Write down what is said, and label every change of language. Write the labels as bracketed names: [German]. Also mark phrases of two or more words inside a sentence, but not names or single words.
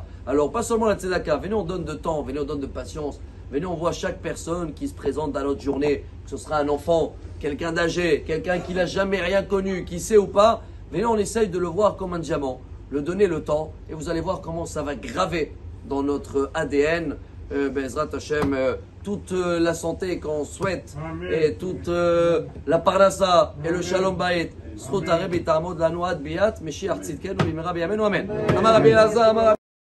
[French] Alors pas seulement la tzedaka, venez on donne de temps, venez on donne de patience, venez on voit chaque personne qui se présente dans notre journée, que ce sera un enfant, quelqu'un d'âgé, quelqu'un qui n'a jamais rien connu, qui sait ou pas, venez on essaye de le voir comme un diamant, le donner le temps, et vous allez voir comment ça va graver dans notre ADN, [Hebrew] בעזרת השם, [French] toute la santé qu'on souhaite. Amen. Et toute la parnassa et le [Hebrew] שלום בית. זכות הרבי תעמוד לנו עד ביאת משיח צדקנו במהרה בימינו. Amen. אמר רבי אלעזר,